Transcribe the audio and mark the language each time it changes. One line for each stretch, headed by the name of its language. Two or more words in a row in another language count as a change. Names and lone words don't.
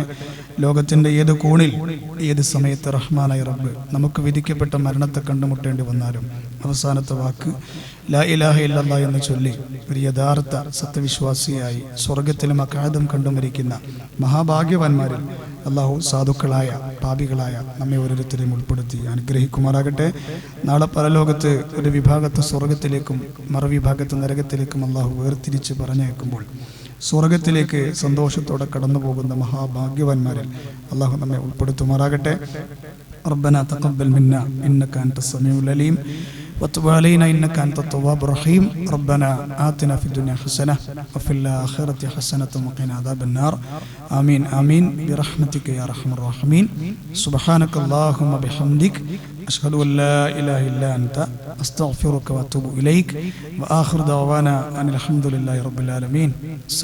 Malayalam: ലോകത്തിൻ്റെ ഏത് കോണിൽ ഏത് സമയത്ത് റഹ്മാനായ റബ്ബ് നമുക്ക് വിധിക്കപ്പെട്ട മരണത്തെ കണ്ടുമുട്ടേണ്ടി വന്നാലും അവസാനത്തെ വാക്ക്
Arabic: لا إله إلا الله
Malayalam: എന്ന് ചൊല്ലി ഒരു യഥാർത്ഥ സത്യവിശ്വാസിയായി സ്വർഗത്തിലും അകാദം കണ്ടു മരിക്കുന്ന മഹാഭാഗ്യവാന്മാരിൽ അല്ലാഹു സാധുക്കളായ പാപികളായ നമ്മെ ഓരോരുത്തരെയും ഉൾപ്പെടുത്തി അനുഗ്രഹിക്കുമാറാകട്ടെ. നാളെ പരലോകത്ത് ഒരു വിഭാഗത്തെ സ്വർഗത്തിലേക്കും മറുവിഭാഗത്തെ നരകത്തിലേക്കും അല്ലാഹു വേർതിരിച്ച് പറഞ്ഞേക്കുമ്പോൾ സ്വർഗത്തിലേക്ക് സന്തോഷത്തോടെ കടന്നു പോകുന്ന മഹാഭാഗ്യവാന്മാരിൽ അല്ലാഹു നമ്മെ ഉൾപ്പെടുത്തുമാറാകട്ടെ.
Arabic: ربنا تقبل منا إنك أنت السميع العليم وتب علينا إنك أنت التواب الرحيم. ربنا آتنا في الدنيا حسنة وفي الآخرة حسنة وقنا عذاب النار. آمين آمين برحمتك يا أرحم الراحمين. سبحانك اللهم بحمدك أشهد أن لا إله إلا أنت أستغفرك وأتوب إليك وآخر دعوانا أن الحمد لله رب العالمين.